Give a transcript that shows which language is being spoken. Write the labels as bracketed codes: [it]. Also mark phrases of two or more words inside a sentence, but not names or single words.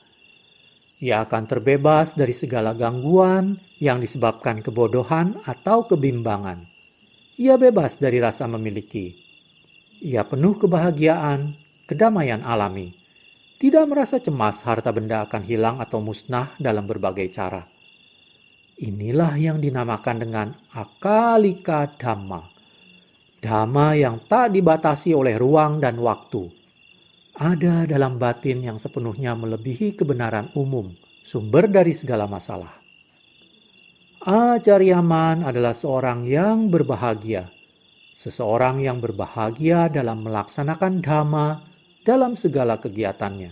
[id] Ia akan terbebas dari segala gangguan yang disebabkan kebodohan atau kebimbangan. Ia bebas dari rasa memiliki. Ia penuh kebahagiaan, kedamaian alami. Tidak merasa cemas harta benda akan hilang atau musnah dalam berbagai cara. Inilah yang dinamakan dengan [pi] akalika dhamma. [id] Dhamma yang tak dibatasi oleh ruang dan waktu. Ada dalam batin yang sepenuhnya melebihi kebenaran umum, sumber dari segala masalah. Acaryaman adalah seorang yang berbahagia. Seseorang yang berbahagia dalam melaksanakan dhamma dalam segala kegiatannya.